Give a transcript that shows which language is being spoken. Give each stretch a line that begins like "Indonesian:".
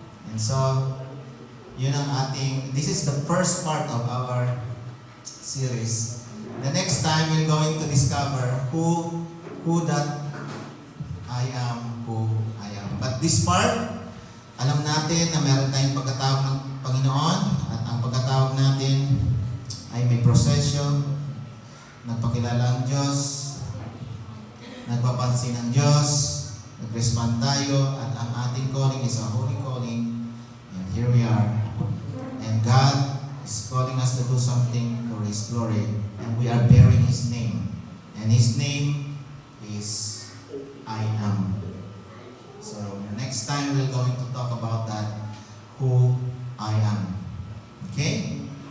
English: And so,
Filipino: yun ang
English: this is the first part of our series. The next time, we're going to discover who that I am, who I am. But this part,
Filipino: alam natin na meron tayong pagkatawag ng Panginoon at ang pagkatawag natin ay may prosesyon, nagpakilala ang Diyos, nagpapansin ang Diyos, nag-respond tayo, at ang ating
English: calling is a holy calling. And here we are. And God is calling us to do something for His glory. And we are bearing His name. And His name is I am. So next time we're going to talk about that, who I am. Okay?